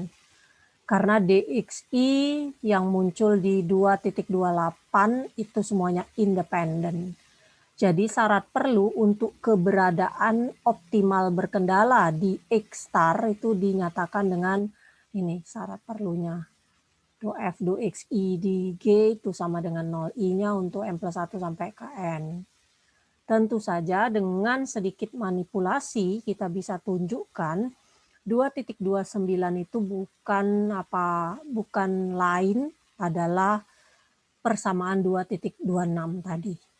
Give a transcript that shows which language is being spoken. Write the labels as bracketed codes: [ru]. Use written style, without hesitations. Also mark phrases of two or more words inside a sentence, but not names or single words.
[id] Karena DXI yang muncul di 2.28 itu semuanya independen. Jadi syarat perlu untuk keberadaan optimal berkendala di X star itu dinyatakan dengan ini syarat perlunya. Do F, do XI di G itu sama dengan 0. I-nya untuk M plus 1 sampai ke N. Tentu saja dengan sedikit manipulasi kita bisa tunjukkan 2.29 itu bukan lain adalah persamaan 2.26 tadi.